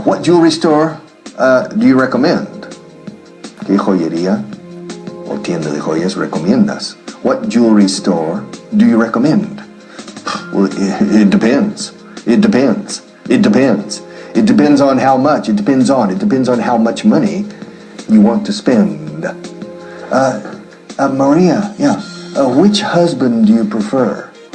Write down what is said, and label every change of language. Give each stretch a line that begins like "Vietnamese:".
English: What jewelry store do you recommend?
Spanish: ¿Qué joyería o tienda de joyas recomiendas?
English: What jewelry store do you recommend? Well, it depends. It depends. It depends. It depends on how much. It depends on how much money you want to spend. Maria, yeah. Which husband do you prefer?